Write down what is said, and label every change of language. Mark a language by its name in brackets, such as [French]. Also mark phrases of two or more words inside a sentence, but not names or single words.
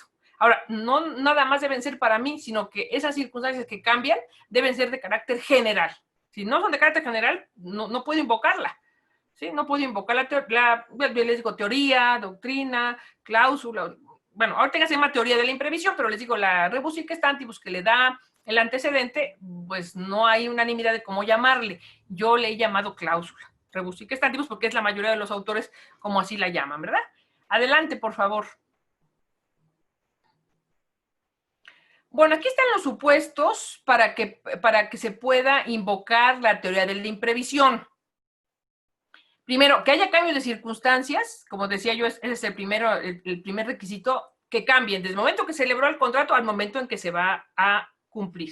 [Spanish] Ahora, no nada más deben ser para mí, sino que esas circunstancias que cambian deben ser de carácter general. Si no son de carácter general, no puedo invocarla. ¿Sí? No puedo invocar les digo teoría, doctrina, cláusula. Bueno, ahorita ya se llama teoría de la imprevisión, pero les digo, la [Latin] rebus sic stantibus [Spanish] que le da el antecedente, pues no hay unanimidad de cómo llamarle. Yo le he llamado cláusula. [Latin] Rebus sic stantibus [Spanish] porque es la mayoría de los autores como así la llaman, ¿verdad? Adelante, por favor. Bueno, aquí están los supuestos para que se pueda invocar la teoría de la imprevisión. Primero, que haya cambios de circunstancias, como decía yo, ese es el primer requisito, que cambien desde el momento que se celebró el contrato al momento en que se va a cumplir.